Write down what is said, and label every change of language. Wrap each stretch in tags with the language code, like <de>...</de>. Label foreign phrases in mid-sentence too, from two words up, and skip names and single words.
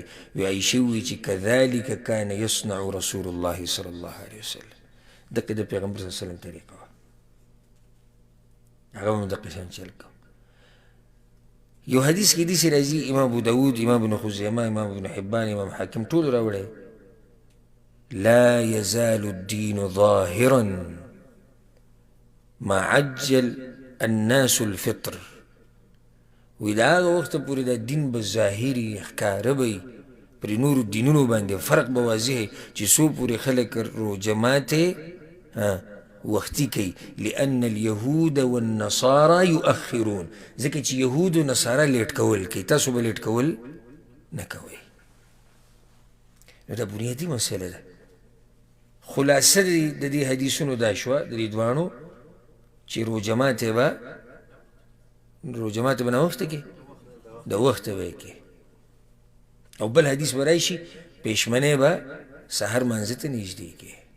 <ps>وی عایشې ووایي چې</ps> <ar>کذلک کان یصنع رسول الله صلی الله علیه وسلم،</ar> <ps>دقې د پیغمبر</ps> <ar>صلی الله علیه وسلم</ar> <ps>طریقه وه، هغه به هم دقې شان چل کو. یو حدیث کې داسې راځي، امام ابو داود، امام ابن خزیمه، امام ابن حبان، امام حاکم ټول راوړی،</ps> <ar>لا يزال الدين ظاهرا ما عجل الناس الفطر.</ar> <ps>وی دا هغه وخته پورې دا دین به ظاهري ښکاره به پرې نورو دینونو باندې فرق به واضح چې څو پورې خلک روژه ماتې وختي کوي.</ps> <ar>لأن اليهود والنصارى يؤخرون،</ar> <ps>ځکه چې یهود و نصارا لیټ کول کوي، تاسو به لیټ کول نه کوئ. نو دا بنیادي مسله ده. خلاصه د دې حدیثونو دا شوه د دې دواړو چې روژه ماتې به ناوخته کې د وخته به یې کې، او بل حدیث به راشي پېشمنۍ به سحر مانځه ته نږدې کې.</ps>